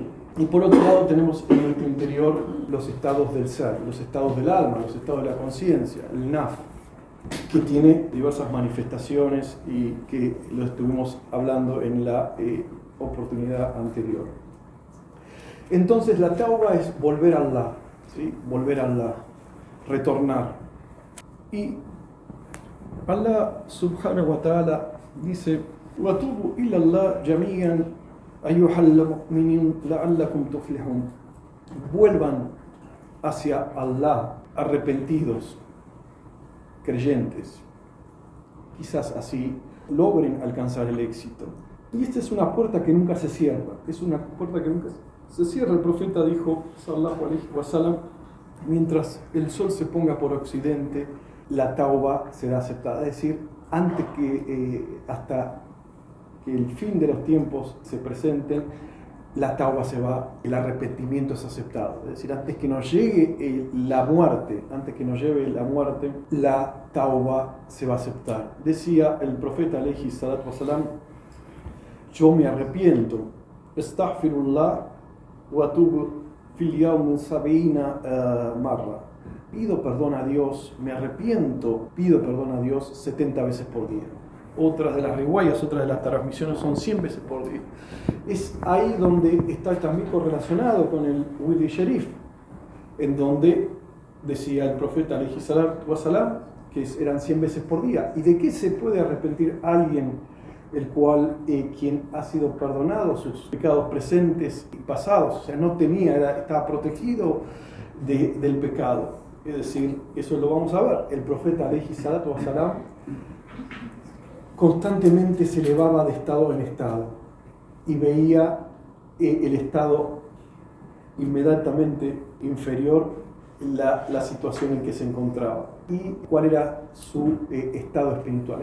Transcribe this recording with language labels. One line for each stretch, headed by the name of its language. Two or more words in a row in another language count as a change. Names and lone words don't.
Spanish: Y por otro lado tenemos en nuestro interior los estados del ser, los estados del alma, los estados de la conciencia, el naf, que tiene diversas manifestaciones y que lo estuvimos hablando en la oportunidad anterior. Entonces la tauba es volver a Allah, ¿sí? Volver a Allah, retornar.
Arabic: Y الله سبحانه وتعالى dice: وَتُوبُوا إِلَى اللَّهِ جَمِيعًا أَيُّهَا الْمُؤْمِنُونَ لَعَلَّكُمْ تُفْلِحُونَ.
Spanish: Vuelvan hacia Allah arrepentidos, creyentes. Quizás así logren alcanzar el éxito. Y esta es una puerta que nunca se cierra, es una puerta que nunca se cierra. El profeta dijo,
Arabic: صلى الله عليه وسلم,
Spanish: mientras el sol se ponga por occidente, la tauba será aceptada. Es decir, hasta que el fin de los tiempos se presenten, la tauba se va, el arrepentimiento es aceptado. Es decir, antes que nos llegue la muerte, la tauba se va a aceptar. Decía el profeta
Arabic: عليه الصلاة والسلام:
Spanish: yo me arrepiento,
Arabic: أستغفر الله وأتوب في اليوم 70 مرة.
Spanish: Pido perdón a Dios, me arrepiento, pido perdón a Dios 70 veces por día. Otras de las riwayas, otras de las transmisiones son 100 veces por día. Es ahí donde está también correlacionado con el Wirdi Sharif, en donde decía el profeta
Arabic: عليه الصلاة والسلام
Spanish: que eran 100 veces por día. ¿Y de qué se puede arrepentir alguien el cual quien ha sido perdonado sus pecados presentes y pasados? O sea, estaba protegido del pecado. Es decir, eso lo vamos a ver. El profeta
Arabic: عليه الصلاة والسلام
Spanish: constantemente se elevaba de estado en estado y veía el estado inmediatamente inferior, la situación en que se encontraba y cuál era su estado espiritual.